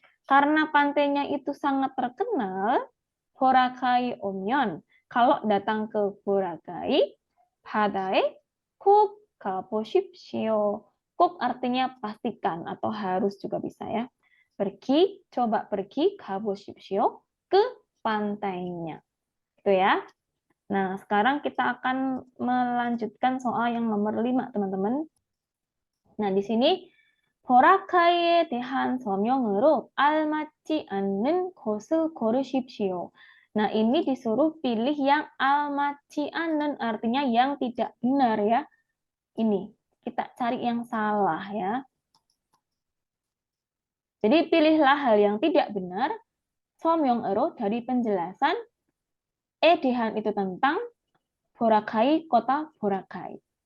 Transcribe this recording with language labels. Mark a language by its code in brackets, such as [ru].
[id] Karena pantainya itu sangat terkenal, [ko] 보라카이 오면 [id] kalau datang ke Boracay, [ko] 바다에 꼭 가보십시오. [id] 꼭 artinya pastikan atau harus juga bisa ya. Pergi, coba pergi, 가보십시오 ke pantainya. Itu ya. Nah, sekarang kita akan melanjutkan soal yang nomor 5, teman-teman. Nah, di sini [ko] 보라카이에 대한 설명으로 알맞지 않는 곳을 고르십시오. [id] Nah, ini disuruh pilih yang almaci 않는 artinya yang tidak benar ya. Ini, kita cari yang salah ya. Jadi pilihlah hal yang tidak benar. 설명으로 dari penjelasan edehan itu tentang 보라카이, kota 보라카이.